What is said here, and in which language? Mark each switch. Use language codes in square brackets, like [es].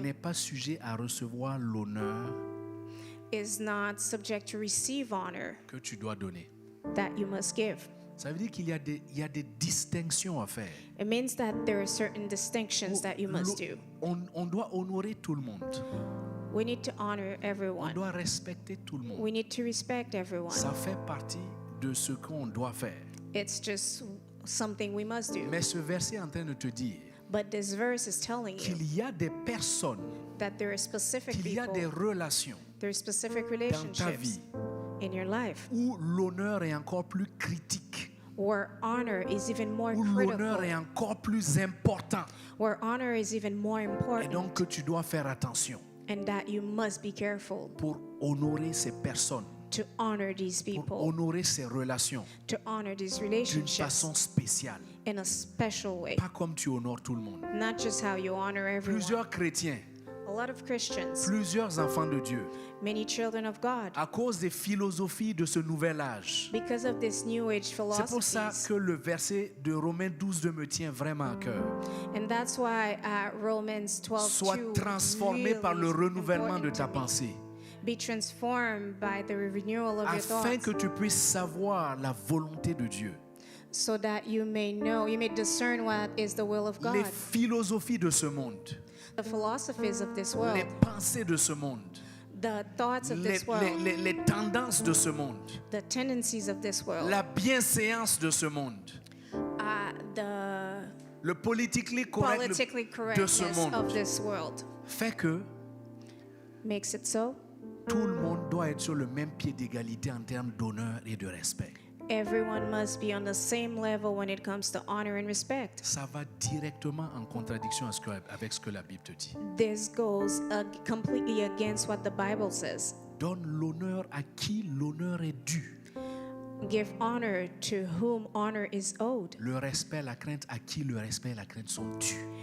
[fr] n'est pas sujet à recevoir l'honneur [en] is not subject to receive honor [fr] que tu dois donner. [en] that you must give. [fr] Ça veut dire qu'il y a des distinctions à faire. [en] It means that there are certain distinctions that you must do. [fr] On doit honorer tout le monde. [en] We need to honor [fr] On [en] everyone. [fr] doit respecter tout le monde. [en] We need to respect everyone. [fr] Ça fait partie de ce qu'on doit faire. [en] It's just something we must do. [fr] Mais ce verset est en train de te dire [en] But this verse is telling you [fr] qu'il y a des personnes, [en] that there are specific [fr] qu'il y a des [en] people, [fr] relations [en] there are specific [fr] dans ta [en] relationships [fr] vie [en] in your life [fr] où l'honneur est encore plus critique, [en] where honor is even more [fr] où l'honneur est [en] critical, [fr] encore plus important. [en] where honor is even more [fr] Et [en] important, [fr] donc que tu dois faire attention [en] and that you must be careful [fr] pour honorer ces personnes, [en] to honor these [fr] pour [en] people, [fr] honorer ces relations [en] to honor these [fr] d'une [en] relationships [fr] façon spéciale. [en] in a special way, [fr] Pas comme tu honores tout le monde. [en] not just how you honor everyone. [fr] Plusieurs chrétiens, [en] A lot of Christians, [fr] plusieurs enfants de Dieu, [en] many children of God, [fr] à cause des philosophies de ce nouvel âge. [en] because of this new age [fr] C'est pour ça [en] philosophies, [fr] que le verset de Romains 12:2 me tient vraiment à cœur. [en] and that's why Romans 12:2 [fr] Sois transformé par le [en] really is [fr] renouvellement de [en] important [fr] ta [en] to me. [fr] pensée, [en] Be transformed by the renewal of your [fr] afin que [en] thoughts, [fr] tu puisses savoir la volonté de Dieu. [en] so that you may know, you may discern what is the will of [fr] Les [en] God. [fr] philosophies de ce monde, [en] The philosophies of this world, [fr] les pensées de ce monde, [en] the thoughts of [fr] les, [en] this world, [fr] les tendances de ce monde, [en] the tendencies of this world, [fr] la bienséance de ce monde, [en] the [fr] le politically correct [en] politically [fr] de ce [en] correctness of [fr] monde, [en] this world [fr] fait que [en] makes it so [fr] tout le monde doit être sur le même pied d'égalité en termes d'honneur et de respect. [en] Everyone must be on the same level when it comes to honor and respect. [fr] Ça va directement en contradiction avec ce que la Bible te dit. [en] This goes completely against what the Bible says. [fr] Donne l'honneur à qui l'honneur est dû. [en] Give honor to whom honor is owed. [fr] Le respect, la crainte à qui le respect et la crainte sont dus.